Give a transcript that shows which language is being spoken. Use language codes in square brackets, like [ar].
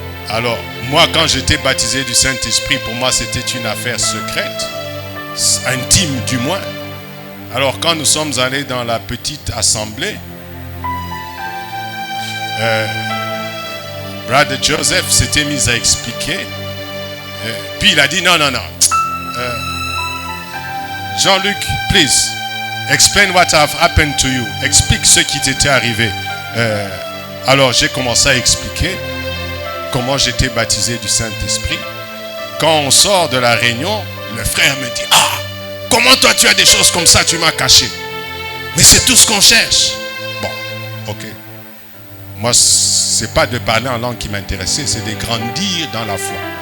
[fr] Alors, moi, quand j'étais baptisé du Saint-Esprit, pour moi, c'était une affaire secrète, intime du moins. Alors, quand nous sommes allés dans la petite assemblée, Brother Joseph s'était mis à expliquer. Puis il a dit, non. [en] Jean-Luc, please, explain what have happened to you. [fr] Explique ce qui t'était arrivé. Alors j'ai commencé à expliquer comment j'étais baptisé du Saint-Esprit. Quand on sort de la réunion, le frère me dit, comment toi tu as des choses comme ça, tu m'as caché. Mais c'est tout ce qu'on cherche. Bon, ok. Moi, ce n'est pas de parler en langue qui m'intéressait, c'est de grandir dans la foi.